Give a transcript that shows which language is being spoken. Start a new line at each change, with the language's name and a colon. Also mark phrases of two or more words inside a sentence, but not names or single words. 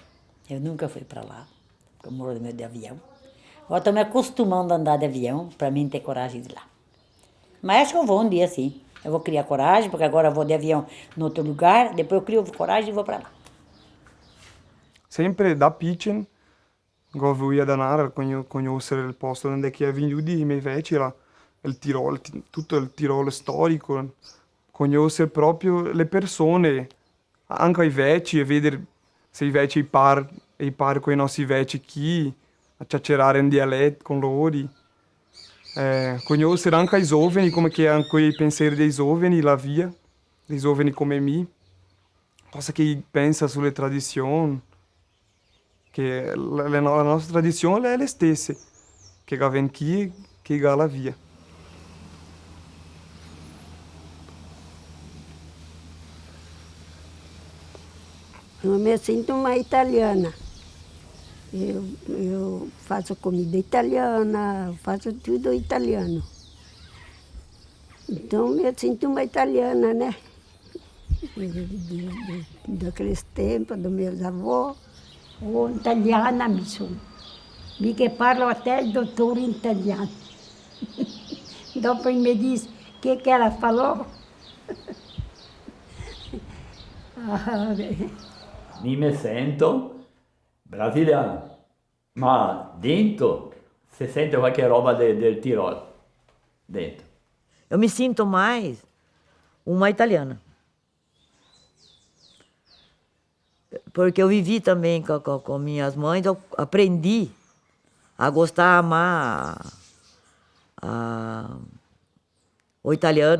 Portuguese: Eu nunca fui para lá, porque eu moro de avião. Agora estou me acostumando a andar de avião, para mim ter coragem de ir lá. Mas acho que eu vou um dia sim. Eu vou criar coragem, porque agora eu vou de avião em outro lugar, depois eu crio coragem e vou para lá.
Italian: Sempre da piccolo, gosto di andare a conoscere il posto dove è venuto i miei vecchi, il Tirolo, tutto il Tirolo storico, conoscere proprio le persone, anche i vecchi, e vedere se i vecchi par con i nostri vecchi qui, a chiacchierare in dialetto con loro. Conoscere anche i giovani, come che anche i pensieri dei giovani, la via, dei giovani come me, cosa che pensa sulle tradizioni, che la nostra tradizione è la stessa, che viene qui, che va la via.
Portuguese: Eu me sinto uma italiana. Eu faço comida italiana, faço tudo italiano. Então, me sinto uma italiana, né? Daqueles tempos, dos meus avós.
Italian: Oh, italiana mi sono. Mica parlo
Portuguese: até doutor
Italian: in italiano. Dopo mi dice che
Portuguese: ela falou.
Italian: Mi sento brasiliano, ma dentro si sente qualche roba del Tirolo, dentro.
Portuguese: Eu me sinto mais uma italiana. Porque eu vivi também com minhas mães, eu aprendi a gostar, a amar o italiano.